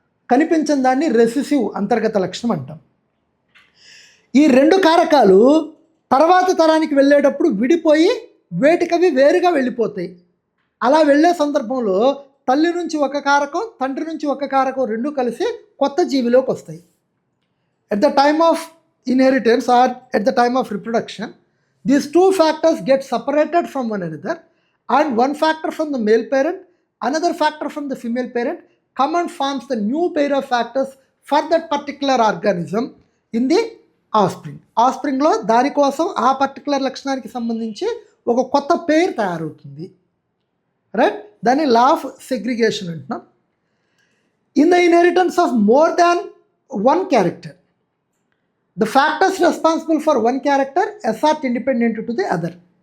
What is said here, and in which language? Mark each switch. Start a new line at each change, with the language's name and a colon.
Telugu: కనిపించని దాన్ని రెసిసివ్ అంతర్గత లక్షణం అంటాం. ఈ రెండు కారకాలు తర్వాత తరానికి వెళ్ళేటప్పుడు విడిపోయి వేటికవి వేరుగా వెళ్ళిపోతాయి. అలా వెళ్ళే సందర్భంలో తల్లి నుంచి ఒక కారకం, తండ్రి నుంచి ఒక కారకం రెండు కలిసి కొత్త జీవిలోకి వస్తాయి.
English: At the time of inheritance or at the time of reproduction, these two factors get separated from one another, and one factor from the male parent, another factor from the female parent come and forms the new pair of factors for that particular organism in the offspring.
Telugu: ఆస్ప్రింగ్లో దానికోసం ఆ particular లక్షణానికి సంబంధించి ఒక కొత్త పేరు తయారవుతుంది.
English: right,
Telugu: దాన్ని law of segregation అంటున్నాం.
English: In the inheritance of more than one character, the factors responsible for one character ఎస్ఆర్ట్ independent to the other.